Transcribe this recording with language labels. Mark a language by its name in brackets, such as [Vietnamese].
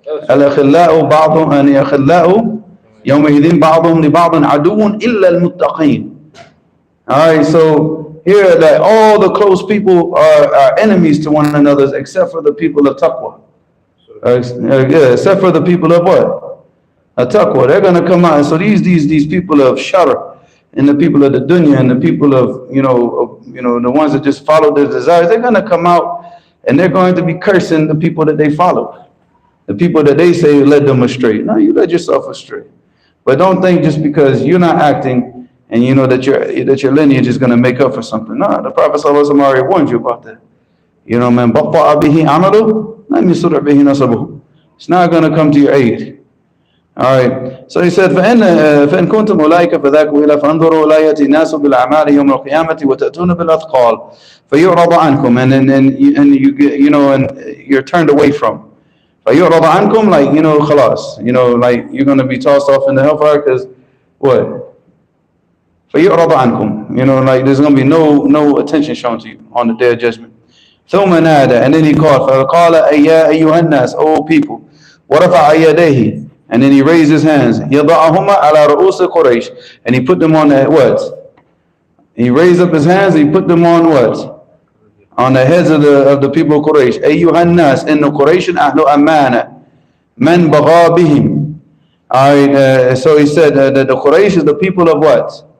[Arabic] الأخلاء بعضهم أخلاء يومئذ بعضهم لبعض عدو إلا المتقين. [English] All right, so here that all the close people are enemies to one another except for the people of taqwa. Except for the people of what? Taqwa. They're going to come out. So these people of shar and the people of the dunya and the people of the ones that just follow their desires, they're going to come out and they're going to be cursing the people that they follow. The people that they say led them astray. No, you led yourself astray. But don't think just because you're not acting and that your lineage is going to make up for something. No, the Prophet ﷺ already warned you about that. [Arabic] Man, batta'a bihi amalu, lam yusri' bihi nasabuhu. [English] It's not going to come to your aid. All right. [Arabic] So he said, فإن كنتم أولئك فذاكوا إلى فانظروا لا يأتي الناس بالأعمال يوم القيامة وتأتون بالأثقال فيعرض عنكم, [English] and you get, and you're turned away from. [Arabic] فيعرض عنكم, [English] like خلاص, like you're going to be tossed off in the hellfire because what? [Arabic] فيعرض عنكم, [English] like there's going to be no attention shown to you on the day of judgment. [Arabic] ثم نادى, [English] and then he called [Arabic] فقال أيها الناس, [English] O people, [Arabic] ورفع يديه, [English] and then he raised his hands, [Arabic] يضعهما على رؤوس قريش, [English] and he put them on the what? He raised up his hands and he put them on what? On the heads of the people of Quraish. [Arabic] أيها الناس إن قريش أهل أمانة من بغى بهم. [English] Alright, so he said that the Quraysh is the people of what?